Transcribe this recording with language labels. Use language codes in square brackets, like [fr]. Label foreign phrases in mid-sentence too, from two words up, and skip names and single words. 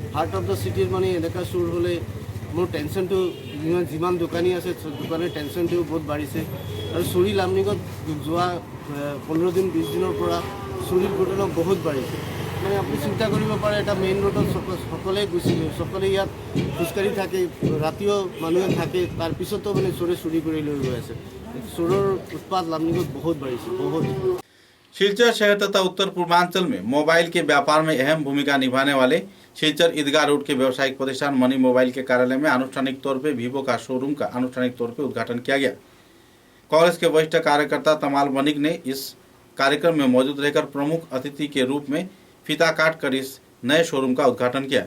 [as] হাৰ্ট অফ দ্য চিটিৰ মানে এনেকুৱা চুৰ হ'লে মোৰ টেনশ্যনটো যিমান দোকানী আছে দোকানীৰ টেনশ্যনটো বহুত বাঢ়িছে আৰু চুৰি লামডিঙত যোৱা 15 দিন 20 দিনৰ পৰা চুৰিৰ ঘটনা বহুত বাঢ়িছে। মানে আপুনি চিন্তা কৰিব পাৰে এটা মেইন ৰোডত সকলোৱে ইয়াত খোজকাঢ়ি থাকে, ৰাতিও মানুহে থাকে, তাৰপিছতো মানে চুৰি কৰি লৈ গৈ আছে। চোৰৰ উৎপাত लामडिंग [hi] बहुत बड़ी से बहुत। सिलचर शहर तथा उत्तर पूर्वांचल में मोबाइल के व्यापार में अहम भूमिका निभाने वाले सिलचर ईदगाह रोड के व्यावसायिक प्रतिष्ठान मनी मोबाइल के कार्यालय में आनुष्ठानिक तौर पर वीवो का शोरूम का आनुष्ठानिक तौर पर उद्घाटन किया गया। कांग्रेस के वरिष्ठ कार्यकर्ता तमाल वनिक ने इस कार्यक्रम में मौजूद रहकर प्रमुख अतिथि के रूप में फीता काट कर इस नए शोरूम का उद्घाटन किया।